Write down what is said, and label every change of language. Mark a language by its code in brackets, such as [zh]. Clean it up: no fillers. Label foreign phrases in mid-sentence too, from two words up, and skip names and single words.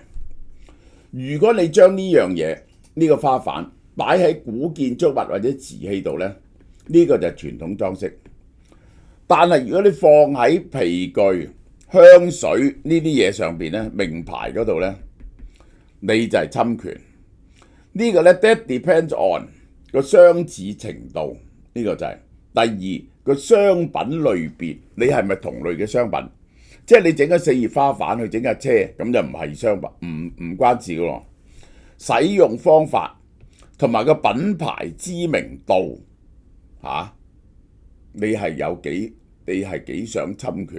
[yue] 如果你將呢樣嘢呢個花瓣擺喺古建築物或者瓷器度呢，呢個就係傳統裝飾。但係如果你放喺皮具、香水呢啲嘢上邊呢，名牌嗰度呢，你就係侵權。呢個呢 [en] that depends on [yue] 個相似程度，呢個就係。第二個商品類別，你係咪同類嘅商品？即係你整咗4葉花瓣去整架車，咁就唔係商品，唔關事嘅喎。使用方法同埋個品牌知名度你係幾想侵權？